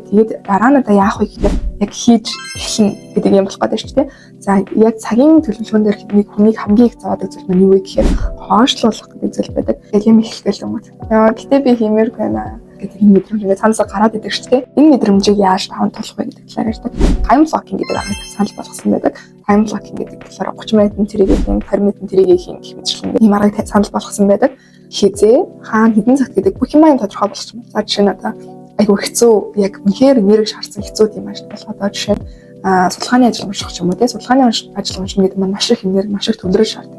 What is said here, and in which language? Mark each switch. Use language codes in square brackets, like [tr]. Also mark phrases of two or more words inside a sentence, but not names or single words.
[mn] Тэгээд дараа нь одоо яах вэ гэхээр яг хийж эхэлнэ гэдэг юм болох гэдэг шүү дээ. За яг цагийн төлөвлөгөөн дээр нэг хүнийг хамгийн их зовоодаг зүйл нь юу вэ гэхээр хойшлуулах гэдэг зүйл байдаг. Тэгээд юм их гэл юм уу. Яа гэтээ би хиймээргүй байна гэдэг энэ мэдрэмж ингээд цаанасаа гараад идэг шүү дээ. Энэ мэдрэмжийг яаж таван тулах вэ гэдэг талаар ярьдаг. [en] Time blocking [mn] гэдэг анхны санал болгосон байдаг. [en] Time blocking [mn] гэдэг талаар 30 минутын тэрийг хийн, 20 минутын тэрийг хийн гэх мэт ийм аргыг санал болгосон байдаг. Хизээ, хаана, хэдэн цагт гэдэг бүх юм тодорхой болчихсон. За жишээ нь одоо айгүй хэцүү яг үнэхээр нэрэг шаардсан хэцүү тийм ажил болох одоо жишээ нь судалгааны ажил унших ч юм уу тийм судалгааны ажил унших гэдэг нь маш их энерги, маш их төвлөрөл шаарддаг.